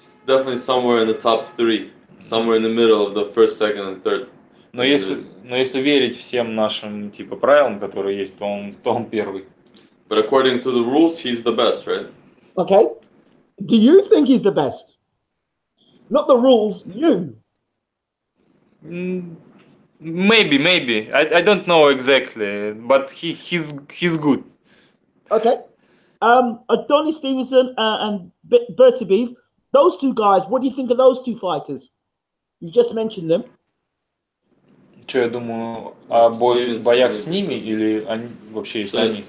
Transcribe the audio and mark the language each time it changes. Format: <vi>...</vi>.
<en>Definitely somewhere in the top 3, somewhere in the middle of the first, second, and third.</en> <ru>Но если верить всем нашим типа правилам, которые есть, то он первый.</ru> <en>But according to the rules, he's the best, right? Okay. Do you think he's the best? Not the rules, you. Maybe. I don't know exactly, but he's good. Okay. Adonis Stevenson and Beterbiev, those two guys, what do you think of those two fighters? You've just mentioned them.</en> <ru>Что я думаю о боях с ними или вообще если они?</ru>